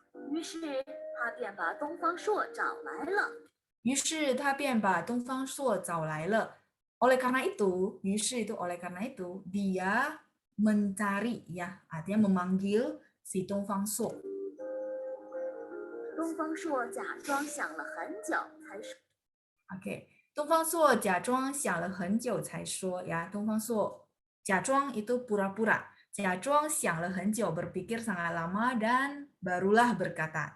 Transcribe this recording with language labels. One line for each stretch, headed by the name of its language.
Chinese: 于是他便把东方朔找来了。于是他便把东方朔找来了。
Indonesian: Oleh karena itu, 于是 itu oleh karena itu, dia mencari ya, artinya memanggil si 东方朔。
Chinese: 东方朔假装想了很久才说。 OK， 东方朔假装想了很久才说呀。东方朔假装
Indonesian: itu pura-pura，
Chinese: 假装想了很久
Indonesian: berpikir sangat lama dan barulah berkata.